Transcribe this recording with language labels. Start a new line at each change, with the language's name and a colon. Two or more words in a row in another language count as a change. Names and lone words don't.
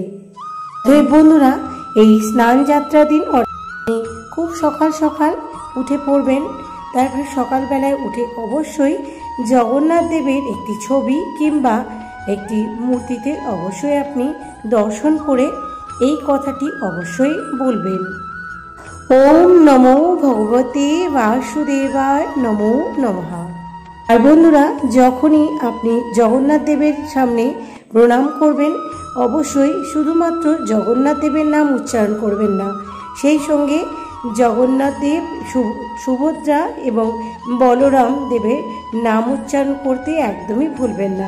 Bangla: বন্ধুরা, এই স্নান যাত্রা দিন খুব সকাল সকাল উঠে পড়বেন। তারপর সকালবেলায় উঠে অবশ্যই জগন্নাথ দেবের একটি ছবি কিংবা একটি মূর্তিতে অবশ্যই আপনি দর্শন করে এই কথাটি অবশ্যই বলবেন,
Sanskrit: ওম নমো ভগবতে বাসুদেবায় নমো নমঃ।
Bangla: আর বন্ধুরা, যখনই আপনি জগন্নাথ দেবের সামনে প্রণাম করবেন অবশ্যই শুধুমাত্র জগন্নাথ দেবের নাম উচ্চারণ করবেন না, সেই সঙ্গে জগন্নাথ দেব, সুভদ্রা এবং বলরাম দেবের নাম উচ্চারণ করতে একদমই ভুলবেন না।